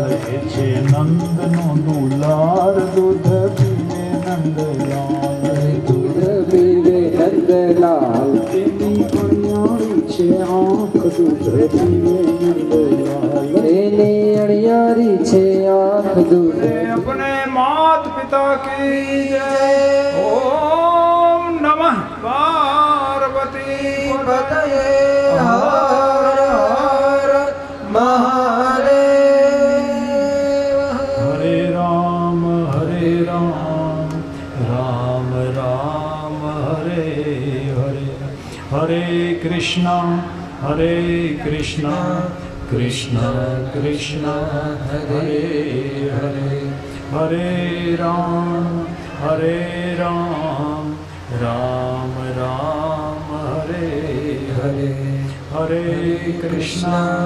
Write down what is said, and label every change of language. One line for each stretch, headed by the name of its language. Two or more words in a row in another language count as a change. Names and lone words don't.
Gujarati: એ છે નંદનો દુલાર દૂધ પીવે નંદલાલ દૂધ પીવે નંદલાલ એની અણિયાળી છે આંખ દૂધ પીવે નંદલાલ એની અણિયારી છે આંખ દૂધ
Hindi: अपने मात पिता की जय
Sanskrit: ओम नमः पार्वती पतये
Hindi: હર હર મહાદેવ
Sanskrit: हरे राम राम राम हरे हरे हरे कृष्णा कृष्ण कृष्ण हरे हरे हरे राम राम हरे हरे हरे कृष्ण